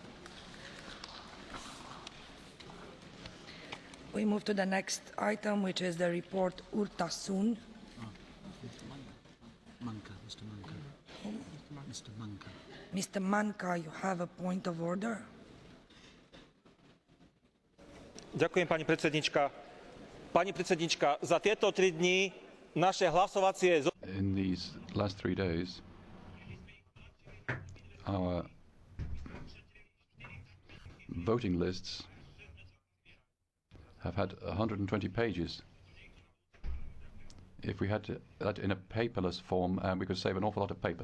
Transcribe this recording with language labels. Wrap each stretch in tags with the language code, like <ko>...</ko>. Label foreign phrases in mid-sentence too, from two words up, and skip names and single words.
<en>We move to the next item, which is the report Urtasun. Mr. Manka, you have a point of order?</en> <sk>Ďakujem, pani predsednička. Pani predsednička, za tieto 3 dni naše hlasovacie...</sk> <en>In these last 3 days, our voting lists have had 120 pages. If we had that in a paperless form, we could save an awful lot of paper.</en>